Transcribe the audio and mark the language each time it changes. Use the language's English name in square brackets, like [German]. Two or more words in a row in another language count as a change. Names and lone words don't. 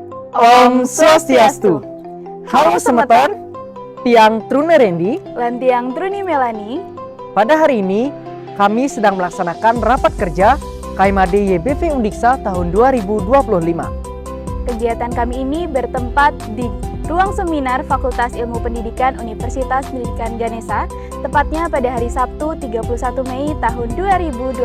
[Balinese] Om Swastiastu. Halo Semeton, Tiang Truna Rendi, lan Tiang Truni Melani. [Indonesian] Pada hari ini kami sedang melaksanakan rapat kerja KMAD YBV Undiksa tahun 2025. Kegiatan kami ini bertempat di ruang seminar Fakultas Ilmu Pendidikan Universitas Pendidikan Ganesha, tepatnya pada hari Sabtu 31 Mei tahun 2025.